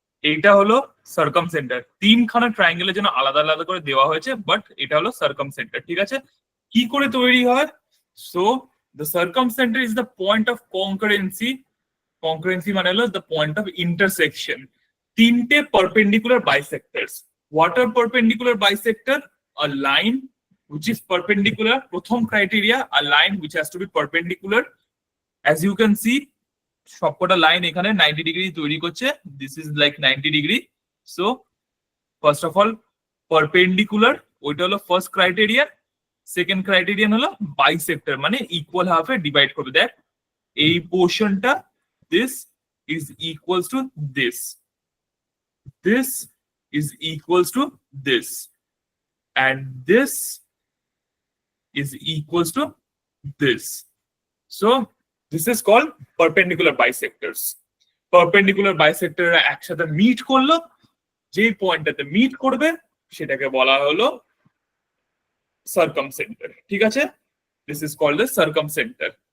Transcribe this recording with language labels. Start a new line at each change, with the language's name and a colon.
Bangla: এইটা হলো circum centre. তিনখানা ট্রায়াঙ্গেলের জন্য আলাদা আলাদা করে দেওয়া হয়েছে, বাট এটা হলো সার্কাম সেন্টার। ঠিক আছে, কি করে তৈরি হয়?
English: So the circumcentre is the point of concurrency. Concurrency
Bangla: মানে হলো
English: The point of intersection.
Bangla: তিনটে
English: Perpendicular bisectors. What are perpendicular bisector? A line which is perpendicular.
Bangla: প্রথম criteria,
English: a line which has to be perpendicular. As you can see,
Bangla: সবকটা line এখানে 90 degree তৈরি করছে।
English: This is like 90 degree. So first of all perpendicular,
Bangla: ওইটা হলো
English: First criteria.
Bangla: Second criterion হলো bisector, মানে equal হাফে ডিভাইড করবে। দেখ এই পোর্শনটা,
English: This is equals to this, this is equals to this, and this is equals to this. So this is called perpendicular bisectors.
Bangla: Perpendicular bisector একসাথে meet করলো, যেই পয়েন্টটাতে মিট করবে সেটাকে বলা হলো সার্কামসেন্টার। ঠিক আছে,
English: this is called the circumcenter.